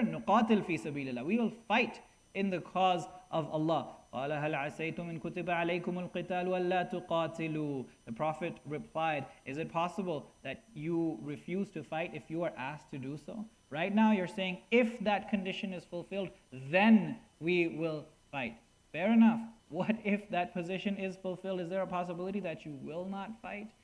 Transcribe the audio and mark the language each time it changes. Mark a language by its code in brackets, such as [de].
[ar] نقاتل في سبيل الله. [en] We will fight in the cause of Allah. [ar] قال هل عسيتم إن كتب عليكم القتال ولا تقاتلوا. [en] The Prophet replied, is it possible that you refuse to fight if you are asked to do so? Right now you're saying, if that condition is fulfilled, then we will fight. Fair enough. What if that position is fulfilled? Is there a possibility that you will not fight?